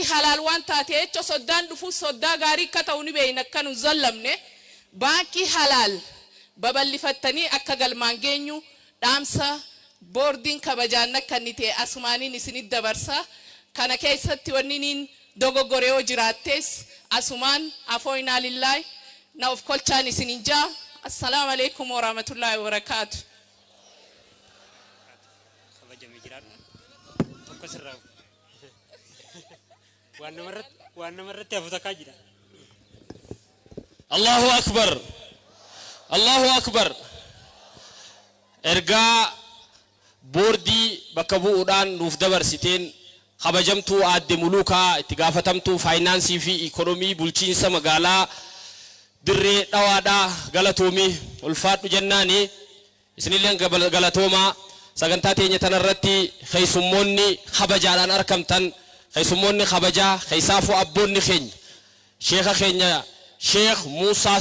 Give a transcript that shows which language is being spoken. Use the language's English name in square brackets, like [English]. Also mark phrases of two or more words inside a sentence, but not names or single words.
[Oromo] halaal waan taate jecha soddaan dhufu soddaa gaarii akka ta'u ni beeyna akka nu zallamne baankii halaal babal'ifattanii akka galmaan geenyu dhaamsa boordiin kabajaan akka inni ta'e asumaaniin isinit dabarsa kana keessatti wanni niin dogoggore yoo jiraattees asumaan afooyinaa lillaay na of kolchaan isinin jaa [Arabic] السلام عليكم ورحمة الله وبركاته الله أكبر الله أكبر [Oromo] ergaa boordii bakka bu'uudhaan nuuf dabarsiteen kabajamtuu aadde muluukaa itti gaafatamtuu faayinaansii fi ikoonomii bulchiinsa magaalaa dirree dhawaadhaa galatoomii ulfaadhu jennaani isinillee galatoomaa sagantaa teenya tanarratti keessummoonni kabajaadhaan argamtan keessummoonni kabajaa keessaafuu abboonni keenya sheekha keenya Sheekh Muusaa